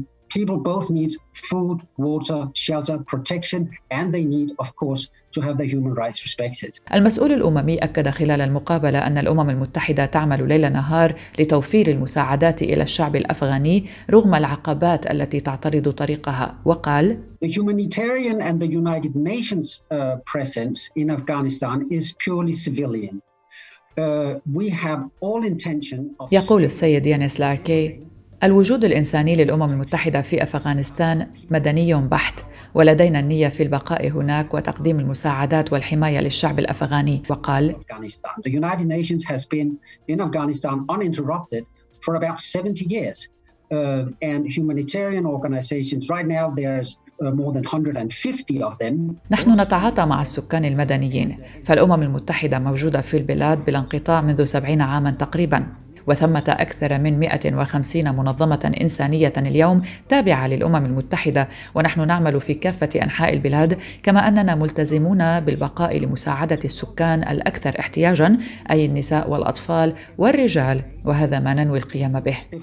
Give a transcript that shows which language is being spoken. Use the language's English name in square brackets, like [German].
[English] People both need food, water, shelter, protection, and they need, of course, to have their human rights respected. [Arabic] المسؤول الأممي أكد خلال المقابلة أن الأمم المتحدة تعمل ليل نهار لتوفير المساعدات إلى الشعب الأفغاني رغم العقبات التي تعترض طريقها، وقال: [English] The humanitarian and the United Nations presence in Afghanistan is purely civilian. We have all intention of. [Arabic] يقول السيد يانيس لاركي: الوجود الإنساني للأمم المتحدة في أفغانستان مدني بحت، ولدينا النية في البقاء هناك وتقديم المساعدات والحماية للشعب الأفغاني، وقال: [English] The United Nations has been in Afghanistan uninterrupted for about 70 years, and humanitarian organizations right now there's more than 150 of them. [Arabic] نحن نتعاطى مع السكان المدنيين، فالأمم المتحدة موجودة في البلاد بلا انقطاع منذ 70 عاما تقريبا، وثمة أكثر من 150 منظمة إنسانية اليوم تابعة للأمم المتحدة، ونحن نعمل في كافة أنحاء البلاد، كما أننا ملتزمون بالبقاء لمساعدة السكان الأكثر احتياجاً، أي النساء والأطفال والرجال، وهذا ما ننوي القيام به.